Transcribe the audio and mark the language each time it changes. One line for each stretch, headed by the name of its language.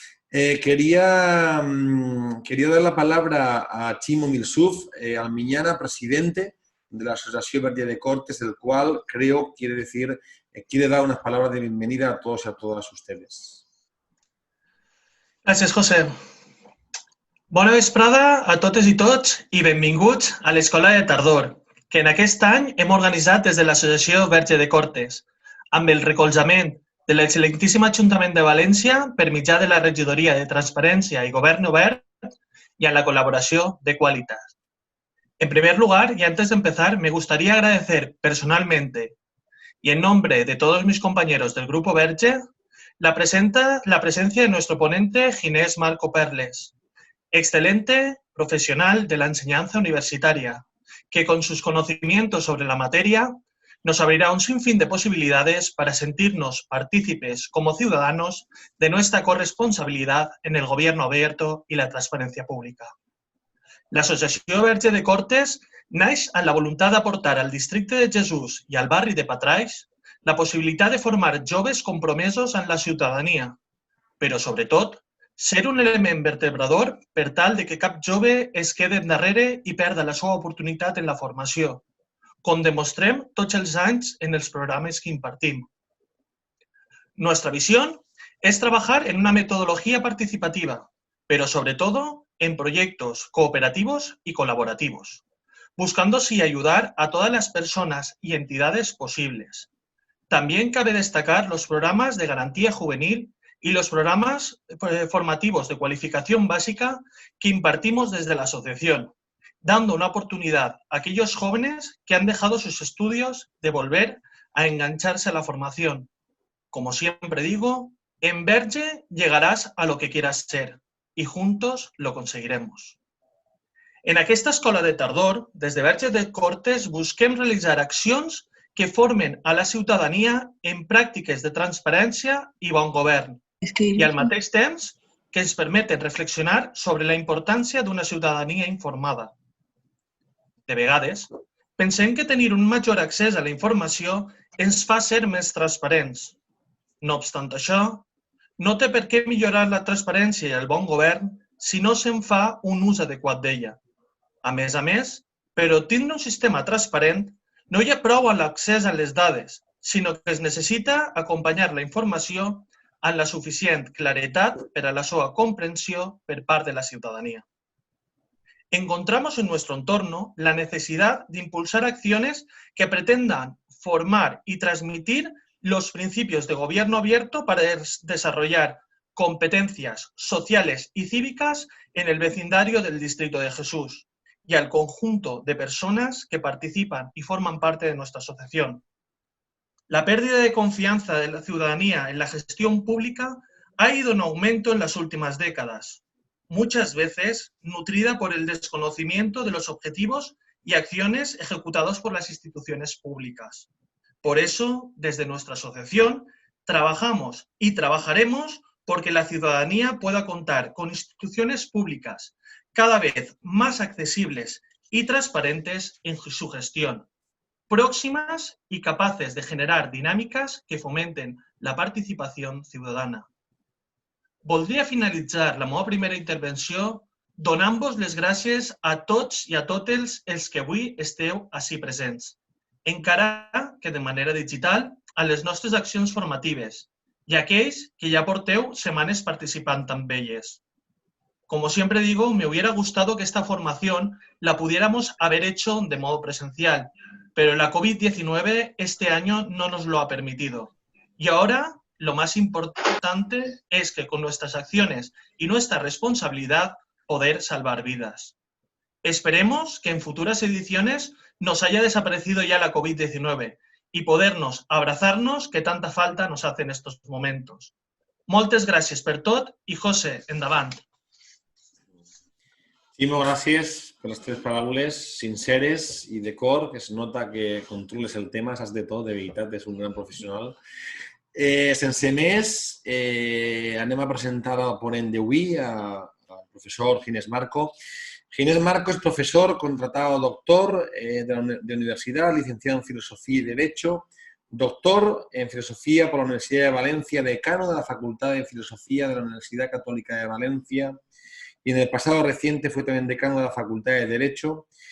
Spanish: Quería dar la palabra a Chimo Milsuf Almiñana, presidente de la Asociació Verge de Cortes, el cual creo quiere dar unas palabras de bienvenida a todos y a todas ustedes.
Catalan: Gràcies, José. Bona vesprada a totes i tots i benvinguts a l'Escola de Tardor, que en aquest any hem organitzat des de l'Associació Verge de Cortes, amb el recolzament de l'excel·lentíssim Ajuntament de València per mitjà de la Regidoria de Transparència y Gobierno Verd
Spanish: y a la colaboración de
Catalan: Equalitat.
Spanish: En primer lugar, y antes de empezar, me gustaría agradecer personalmente y en nombre de todos mis compañeros del Grupo Verge la presencia de nuestro ponente Ginés Marco Perles, excelente profesional de la enseñanza universitaria, que con sus conocimientos sobre la materia nos abrirá un sinfín de posibilidades para sentirnos partícipes como ciudadanos de nuestra corresponsabilidad en el gobierno abierto y la transparencia pública.
Catalan: L'Associació Verge de Cortes naix amb la voluntat d'aportar al districte de Jesús i al barri de Patraix la possibilitat de formar joves compromesos en la ciutadania, però sobretot ser un element vertebrador per tal de que cap jove es quede endarrere i perda la seva oportunitat en la formació, com demostrem tots els anys en els programes que impartim.
Spanish: Nuestra visión es trabajar en una metodología participativa, pero sobre todo en proyectos cooperativos y colaborativos, buscando así ayudar a todas las personas y entidades posibles. También cabe destacar los programas de garantía juvenil y los programas formativos de cualificación básica que impartimos desde la asociación, dando una oportunidad a aquellos jóvenes que han dejado sus estudios de volver a engancharse a la formación. Como siempre digo, en Verge llegarás a lo que quieras ser y juntos lo conseguiremos.
Catalan: En aquesta escola de tardor, des de Verge de Cortes, busquem realitzar accions que formen a la ciutadania en pràctiques de transparència i bon govern i al mateix temps que ens permeten reflexionar sobre la importància d'una ciutadania informada. De vegades, pensem que tenir un major accés a la informació ens fa ser més transparents. No obstant això, no té per què millorar la transparència i el bon govern si no se'n fa un ús adequat d'ella. A més, per obtenir un sistema transparent, no hi ha prou a l'accés a les dades, sinó que es necessita acompanyar la informació amb la suficient claretat per a la seva comprensió per part de la ciudadanía.
Spanish: Encontramos en nuestro entorno la necesidad de impulsar acciones que pretendan formar y transmitir los principios de gobierno abierto para desarrollar competencias sociales y cívicas en el vecindario del Distrito de Jesús y al conjunto de personas que participan y forman parte de nuestra asociación. La pérdida de confianza de la ciudadanía en la gestión pública ha ido en aumento en las últimas décadas. muchas veces nutrida por el desconocimiento de los objetivos y acciones ejecutados por las instituciones públicas. Por eso, desde nuestra asociación, trabajamos y trabajaremos porque la ciudadanía pueda contar con instituciones públicas cada vez más accesibles y transparentes en su gestión, próximas y capaces de generar dinámicas que fomenten la
Catalan: participació ciutadana. Voldria finalitzar la meva primera intervenció donant-vos les gràcies a tots i a totes els que avui esteu ací presents, encara que de manera digital a les nostres accions formatives i a aquells que ja porteu setmanes participant amb elles.
Spanish: Como siempre digo, me hubiera gustado que esta formación la pudiéramos haber hecho de modo presencial, pero la COVID-19 este año no nos lo ha permitido. Y ahora, lo más importante es que con nuestras acciones y nuestra responsabilidad poder salvar vidas. Esperemos que en futuras ediciones nos haya desaparecido ya la COVID-19 y podernos abrazarnos que tanta falta nos hace en estos momentos.
Catalan: Moltes gràcies per tot i José, endavant. Timo, gràcies per les teves paraules sinceres i de cor, que es nota que controles el tema, saps de tot, de veritat, és un gran professional. Sense més, anem a presentar al ponent d'avui, al professor Ginés Marco.
Spanish: Ginés Marco es profesor, contratado doctor de universidad, licenciado en Filosofía y Derecho, doctor en Filosofía por la Universidad de Valencia, decano de la Facultad de Filosofía de la Universidad Católica de Valencia y en el pasado reciente fue también decano de la Facultad de Derecho.